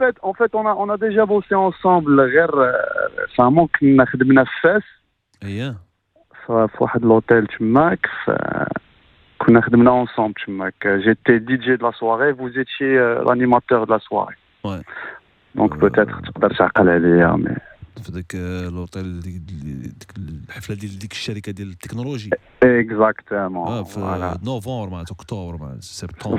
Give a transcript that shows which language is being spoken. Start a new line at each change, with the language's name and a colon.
French: en fait on a déjà bossé ensemble
Arabic: غير فهموا كنا خدمنا في فاس اييه في واحد لوتيل تماك كنا خدمنا ensemble تماك.
French: j'étais DJ de la soirée, vous étiez l'animateur de la soirée. Ouais. Donc peut-être
Arabic: تقدر تعقل عليا مي في ذاك لوطيل ديك الحفله ديال ديك الشركه ديال التكنولوجي.
French: اكزاكتومون
Arabic: في نوفمبر مع اكتوبر مع سبتمبر.